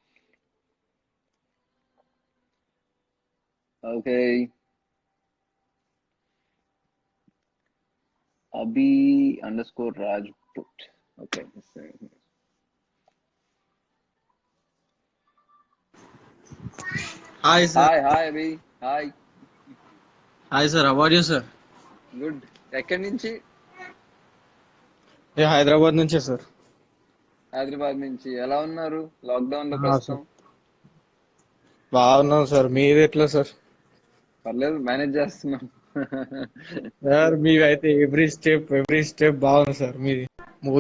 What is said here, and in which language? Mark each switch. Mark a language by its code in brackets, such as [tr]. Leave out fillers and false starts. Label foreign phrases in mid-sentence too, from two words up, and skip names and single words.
[en] ఓకే, Abhi_Rajput. Okay. Hi sir. Hi Abhi. Hi. Hi sir. How are you sir? Good. [te] ఎక్కడి నుంచి? హైదరాబాద్ నుంచే సార్. హైదరాబాద్ నుంచి. ఎలా ఉన్నారు లాక్డౌన్ లో ప్రస్తుతం? బాగున్నాం సార్, మీరు ఎట్లా సార్? పర్లేదు, మేనేజ్ చేస్తున్నాం. సార్ మీవి అయితే [en] every step [te] బాగుంది సార్ మీది మూవీ.